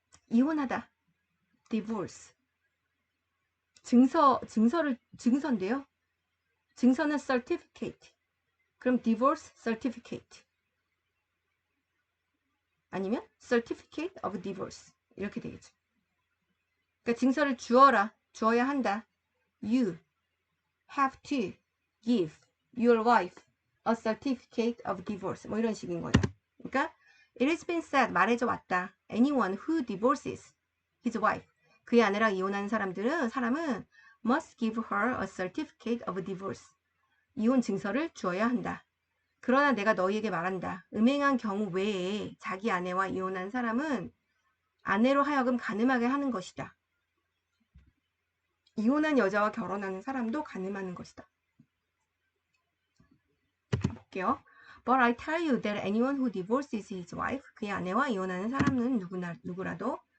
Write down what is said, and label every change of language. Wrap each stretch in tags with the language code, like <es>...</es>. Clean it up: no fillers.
<ko>이혼하다. divorce. 증서인데요. 증서는 certificate. 그럼 divorce certificate. 아니면 certificate of divorce. 이렇게 되겠죠. 그러니까 증서를 주어야 한다.</ko> <en>You have to give your wife a certificate of divorce.</en> <ko>뭐 이런 식인 거죠.</ko> <en>그러니까 it has been said,</en> <ko>말해져 왔다.</ko> <en>Anyone who divorces his wife.</en> <ko>그의 아내랑 이혼한 사람은</ko> <en>must give her a certificate of divorce.</en> <ko>이혼 증서를 주어야 한다. 그러나 내가 너희에게 말한다. 음행한 경우 외에 자기 아내와 이혼한 사람은 아내로 하여금 간음하게 하는 것이다. 이혼한 여자와 결혼하는 사람도 간음하는 것이다. 볼게요.</ko> <en>But I tell you that anyone who divorces his wife,</en> <ko>그의 아내와 이혼하는 사람은 누구라도.</ko>